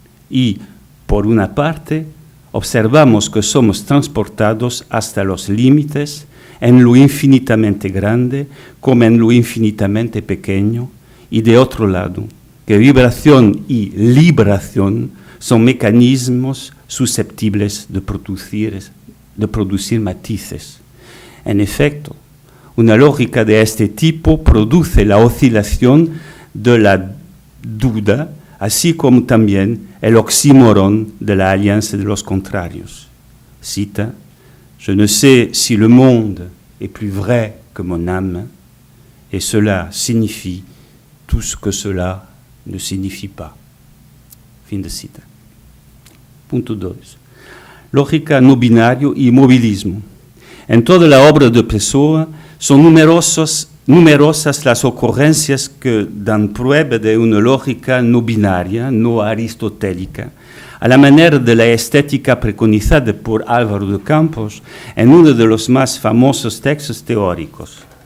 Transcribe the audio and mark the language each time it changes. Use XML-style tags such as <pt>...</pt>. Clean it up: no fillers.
<es>Y, por una parte, observamos que somos transportados hasta los límites en lo infinitamente grande como en lo infinitamente pequeño, y de otro lado, que vibración y libración son mecanismos susceptibles de producir matices. En efecto, una lógica de este tipo produce la oscilación de la duda, así como también el oxímoron de la alianza de los contrarios.</es> <fr>Cita: Je ne sais si le monde est plus vrai que mon âme, et cela signifie tout ce que cela ne signifie pas.</fr> <es>Fin de cita. Punto 2. Lógica no binario y movilismo. En toda la obra de Pessoa son numerosas las ocurrencias que dan prueba de una lógica no binaria, no aristotélica, a la manera de la estética preconizada por Álvaro de Campos en uno de los más famosos textos teóricos.</es>